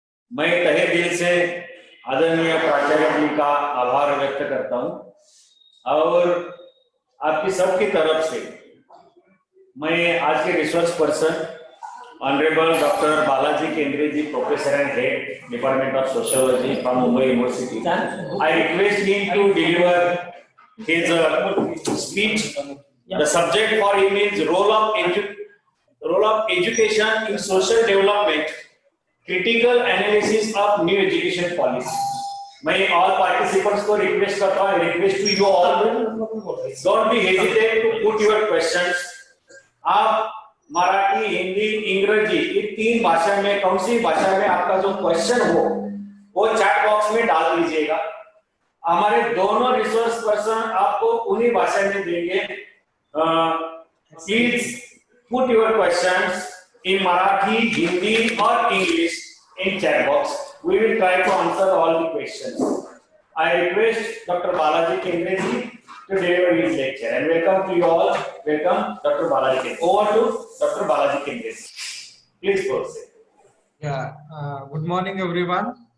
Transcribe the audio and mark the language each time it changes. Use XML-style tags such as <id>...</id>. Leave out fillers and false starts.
<hi>मैं तहे दिल से आदरणीय प्राचार्य जी का आभार व्यक्त करता हूं और आपकी सबकी तरफ से मैं आज के resource person honourable doctor Balaji Kendre ji,</hi> <en>Professor and head department of sociology from Mumbai university, I request him to deliver his speech. The subject for him is role of education in social development, critical analysis of new education policy.</en> <hi>मैं all participants को request करता हूँ,</hi> <en>request to you all, don't be hesitate to put your questions.</en> <hi>आप मराठी, हिंदी, अंग्रेजी ये तीन भाषा में कौन सी भाषा में आपका जो क्वेश्चन हो वो चैट बॉक्स में डाल दीजिएगा। हमारे दोनों रिसोर्स पर्सन आपको उन्हीं भाषा में देंगे।</hi> <en>Please put your questions in Marathi, Hindi और English in chat box. We will try to answer all the questions. I request Dr. Balaji Kendre ji to deliver his lecture and welcome to you all. Welcome Dr. Balaji Kendre. Over to Dr. Balaji Kendre. Please proceed. Yeah, good morning everyone.</en>